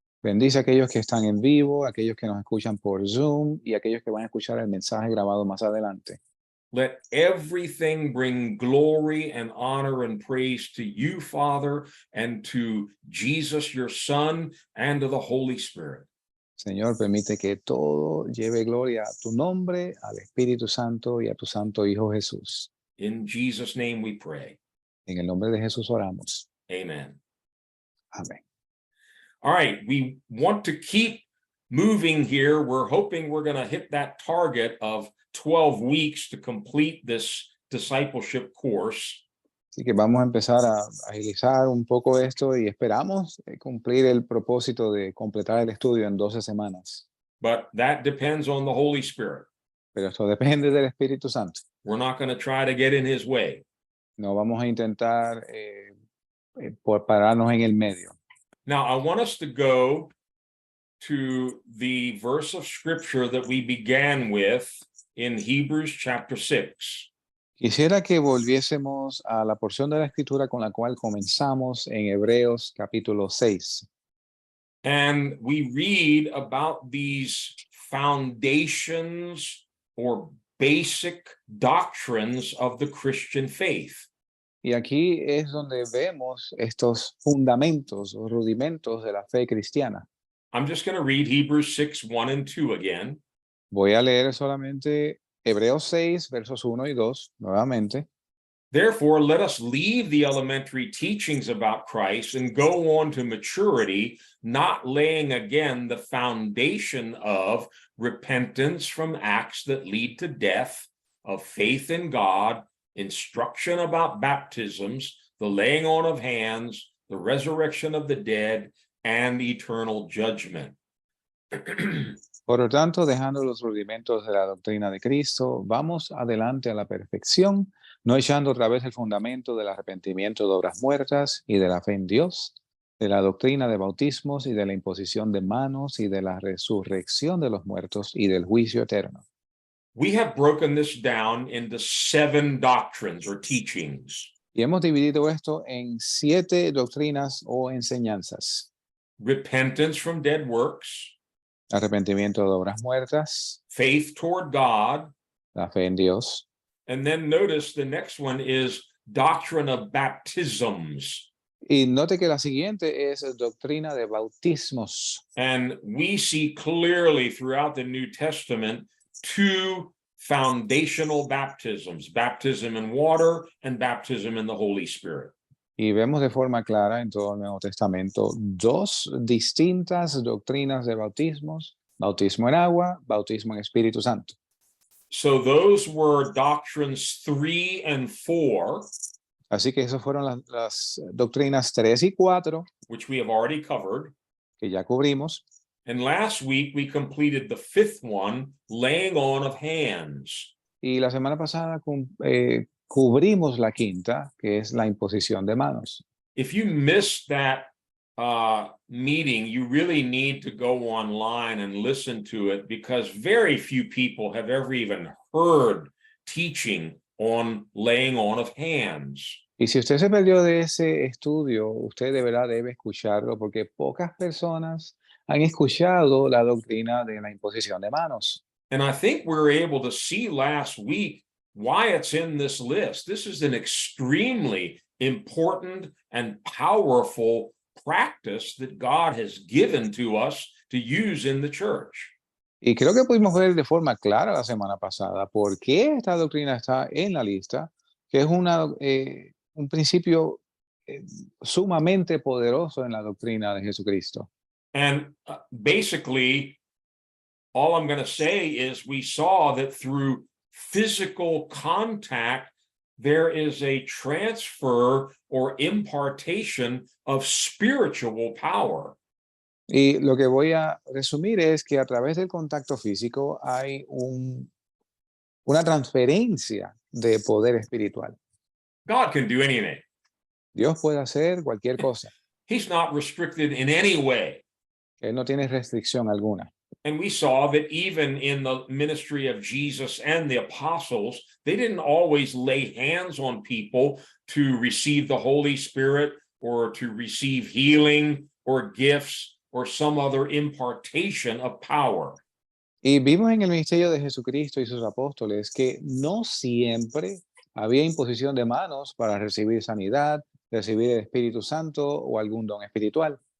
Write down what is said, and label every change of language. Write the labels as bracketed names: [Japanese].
[Spanish] Bendice a aquellos que están en vivo, aquellos que nos escuchan por Zoom y aquellos que van a escuchar el mensaje grabado más adelante. [English] Let everything bring glory and honor and praise to you, Father, and to Jesus, your Son, and to the Holy Spirit. [Spanish] Señor, permite que todo lleve gloria a tu nombre, al Espíritu Santo y a tu Santo Hijo Jesús. [English] In Jesus' name we pray. [Spanish] En el nombre de Jesús oramos. [English] Amen. [Spanish] Amén. [English] All right, we want to keep moving here. We're hoping we're going to hit that target of 12 weeks to complete this discipleship course. [Spanish] Así que vamos a empezar a agilizar un poco esto y esperamos cumplir el propósito de completar el estudio en 12 semanas. [English] But that depends on the Holy Spirit. [Spanish] Pero esto depende del Espíritu Santo. [English] We're not going to try to get in his way. [Spanish] No vamos a intentar por pararnos en el medio. [English] Now, I want us to go to the verse of scripture that we began with in Hebrews chapter 6. [Spanish] Quisiera que volviésemos a la porción de la Escritura con la cual comenzamos en Hebreos capítulo 6. [English] And we read about these foundations or basic doctrines of the Christian faith. [Spanish] Y aquí es donde vemos estos fundamentos o rudimentos de la fe cristiana. [English] I'm just going to read Hebrews 6, 1 and 2 again. [Spanish] Voy a leer solamente Hebreos 6, versos 1 y 2, nuevamente. [English] Therefore, let us leave the elementary teachings about Christ and go on to maturity, not laying again the foundation of repentance from acts that lead to death, of faith in God, instruction about baptisms, the laying on of hands, the resurrection of the dead, and eternal judgment. [Spanish] Por lo tanto, dejando los rudimentos de la doctrina de Cristo, vamos adelante a la perfección, no echando otra vez el fundamento del arrepentimiento de obras muertas y de la fe en Dios, de la doctrina de bautismos y de la imposición de manos y de la resurrección de los muertos y del juicio eterno. [English] We have broken this down into 7 doctrines or teachings. [Spanish] Y hemos dividido esto en 7 doctrinas o enseñanzas. [English] Repentance from dead works, [Spanish] Arrepentimiento de obras muertas, [English] faith toward God, [Spanish] la fe en Dios. [English] and then notice the next one is doctrine of baptisms. [Spanish] Y note que la siguiente es doctrina de bautismos. [English] And we see clearly throughout the New Testament 2 foundational baptisms, baptism in water and baptism in the Holy Spirit. [Spanish] Y vemos de forma clara en todo el Nuevo Testamento 2 distintas doctrinas de bautismos, bautismo en agua, bautismo en Espíritu Santo. [English] So those were doctrines 3 and 4, [Spanish] Así que esas fueron las doctrinas 3 y 4 [English] which we have already covered. [Spanish] que ya cubrimos. [English] And last week we completed the 5th one, laying on of hands. [Spanish] Y la semana pasada cubrimos la quinta, que es la imposición de manos. [English] If you missed that meeting, you really need to go online and listen to it, because very few people have ever even heard teaching on laying on of hands. [Spanish] Y si usted se perdió de ese estudio, usted de verdad debe escucharlo, porque pocas personas han escuchado la doctrina de la imposición de manos. [English] And I think we were able to see last week why it's in this list. This is an extremely important and powerful practice that God has given to us to use in the church. [Spanish] Y creo que pudimos ver de forma clara la semana pasada por qué esta doctrina está en la lista, que es un principio sumamente poderoso en la doctrina de Jesucristo. [English] And basically, all I'm going to say is we saw that through physical contact, there is a transfer or impartation of spiritual power. [Spanish] Y lo que voy a resumir es que a través del contacto físico hay una transferencia de poder espiritual. [English] God can do anything. [Spanish] Dios puede hacer cualquier cosa. [English] He's not restricted in any way. [Spanish] Él no tiene restricción alguna. [English] And we saw that even in the ministry of Jesus and the apostles, they didn't always lay hands on people to receive the Holy Spirit or to receive healing or gifts or some other impartation of power. [Spanish] Y vimos en el ministerio de Jesucristo y sus apóstoles que no siempre había imposición de manos para recibir sanidad, recibir el Espíritu Santo o algún don espiritual.